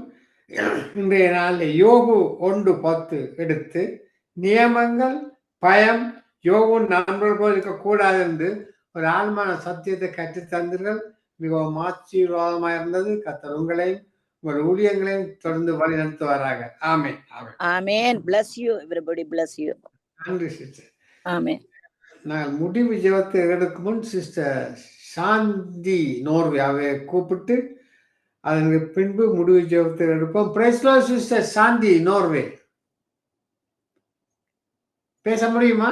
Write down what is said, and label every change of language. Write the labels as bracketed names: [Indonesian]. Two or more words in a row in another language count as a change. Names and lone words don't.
[Tamil] இன்றைய நாளில் யோபு 1:10 எடுத்து நியமங்கள், பயம், யோபு நண்பர்கள் போல் இருக்கக்கூடாது என்று ஒரு ஆழ்மான சத்தியத்தை கற்றுத் தந்தீர்கள். மிகவும் ஆசீர்வாதமாக இருந்தது. கர்த்தர் உங்களையும் உங்கள் ஊழியங்களையும் தொடர்ந்து வழி நடத்துவாராக. ஆமேன், ஆமேன். ஆமேன். [English] bless you everybody, bless you. [Tamil] நன்றி சிஸ்டர். ஆமேன். நான் முடிவு ஜெபத்தை எடுக்கும் முன் சிஸ்டர் சாந்தி நோர்வேவை கூப்பிட்டு அதற்கு பின்பு முடிவு ஜெபத்தை எடுப்போம். [English] Praise the Lord [Tamil] சிஸ்டர் சாந்தி நோர்வே. பேச முடியுமா?